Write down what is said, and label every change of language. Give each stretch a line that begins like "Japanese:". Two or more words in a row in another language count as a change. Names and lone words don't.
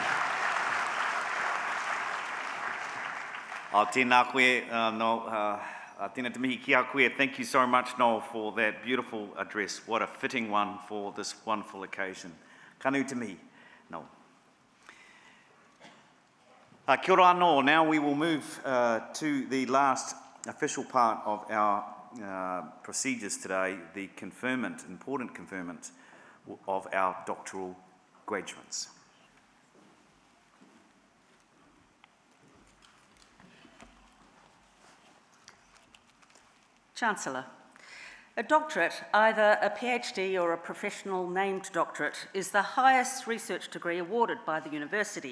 Māori: Tēnā koe Tēnā te mihi ki a koe.
English: Thank you so much, Noel, for that beautiful address. What a fitting one for this wonderful occasion.
Māori: Kanu te mihi, Noel. Kia ora anō.
English: Now we will move to the last official part of our procedures today, the conferment, important conferment of our doctoral graduates. Chancellor, a doctorate, either a PhD or a professional named doctorate, is the highest research degree awarded by the university.